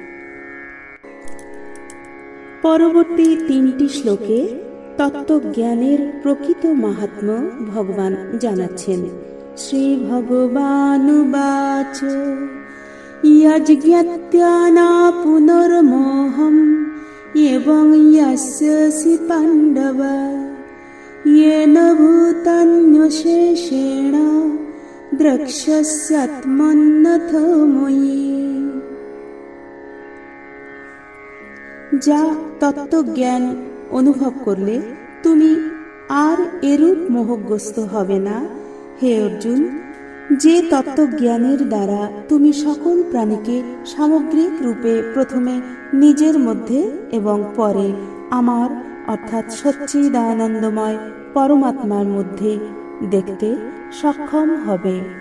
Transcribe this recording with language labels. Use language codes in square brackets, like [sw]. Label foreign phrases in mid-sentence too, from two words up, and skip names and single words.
[bn] পরবর্তী 3টি শ্লোকে তত্ত্বজ্ঞানের প্রকৃত মাহাত্ম্য ভগবান জানাচ্ছেন। [sa] শ্রী ভগবানুবাচ যজ্ঞাত্যানা পুনর্মোহম এবং ইয়স্যসি পাণ্ডব येन भूतान्यशेषेण দ্রক্ষ্যস্যাত্মন্যথো ময়ি। [bn] যা তত্ত্বজ্ঞান অনুভব করলে তুমি আর এরূপ মোহগ্রস্ত হবে না। হে অর্জুন, যে তত্ত্বজ্ঞানের দ্বারা তুমি সকল প্রাণীকে সামগ্রিক রূপে প্রথমে নিজের মধ্যে এবং পরে আমার অর্থাৎ সচ্চিদানন্দময় পরমাত্মার মধ্যে দেখতে সক্ষম হবে।